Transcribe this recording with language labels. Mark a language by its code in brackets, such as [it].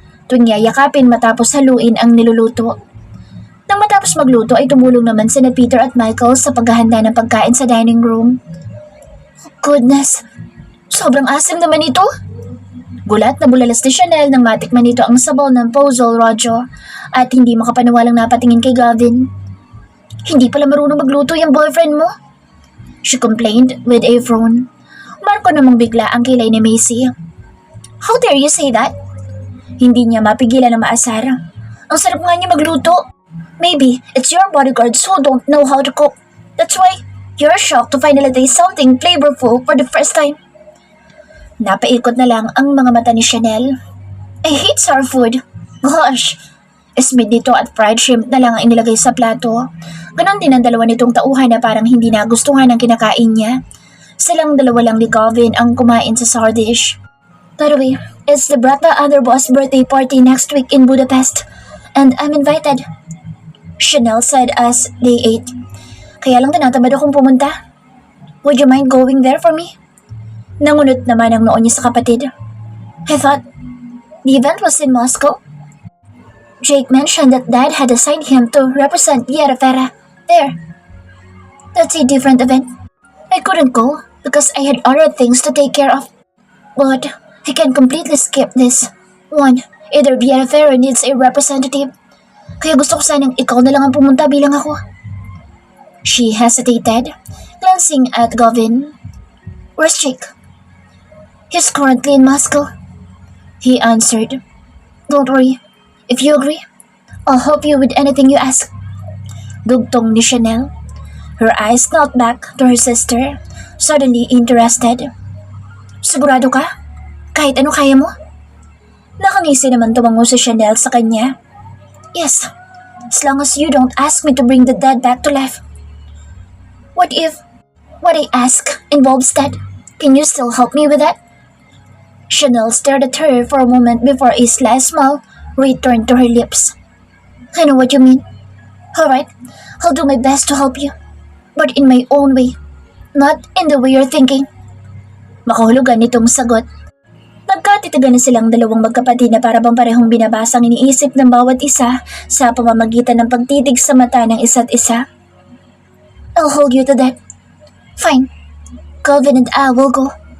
[tl] Tuwing yayakapin matapos haluin ang niluluto. Nang matapos magluto ay tumulong naman sina Peter at Michael sa paghahanda ng pagkain sa dining room. [en] Goodness, [tl] sobrang asim naman ito. Gulat na bulalas ni Chanel nang matikman nito ang sabaw ng Pozzol Rojo at hindi makapaniwalang napatingin kay Gavin. Hindi pala marunong magluto yung boyfriend mo? [en] She complained with a frown. [tl] Marco namang bigla ang kilay ni Macy. [en] How dare you say that? [tl] Hindi niya mapigilan na maasar. Ang sarap nga niya magluto. [en] Maybe it's your bodyguards who don't know how to cook. That's why you're shocked to finally taste something flavorful for the first time. [tl] Napaikot na lang ang mga mata ni Chanel. [en] I hate sour food. Gosh! [tl] Esmid nito at fried shrimp na lang ang inilagay sa plato. Ganon din ang dalawa nitong tauhan na parang hindi nagustuhan ang kinakain niya. Silang dalawa lang ni Gavin ang kumain sa sour dish. [en] By the way, it's the Brata Underboss birthday party next week in Budapest. And I'm invited. Chanel said as they ate. [tl] Kaya lang tinatamad akong pumunta. [en] Would you mind going there for me? [tl] Nangunot naman ang noon niya sa kapatid. [en] I thought the event was in Moscow. Jake mentioned that Dad had assigned him to represent Yera Fera there. That's a different event. I couldn't go because I had other things to take care of. But I can completely skip this. One, either Yera Fera needs a representative. [tl] Kaya gusto ko sanang ikaw na lang ang pumunta bilang ako. [en] She hesitated, glancing at Gavin. Where's Jake? He's currently in Moscow. He answered. Don't worry. If you agree, I'll help you with anything you ask. Dugtong ni Chanel. Her eyes knelt back to her sister, suddenly interested. [tl] Sigurado ka? Kahit ano kaya mo? Nakangisi naman tumango si Chanel sa kanya. [en] Yes, as long as you don't ask me to bring the dead back to life. What if what I ask involves that? Can you still help me with that? Chanel stared at her for a moment before a sly smile returned to her lips. I know what you mean. Alright, I'll do my best to help you. But in my own way. Not in the way you're thinking. [tl] Makahulugan nitong sagot. Nagkatitigan na silang dalawang magkapatid na para bang parehong binabasa ang iniisip ng bawat isa sa pamamagitan ng pagtitig sa mata ng isa't isa. [en] I'll hold you to that. Fine. Calvin and I will go.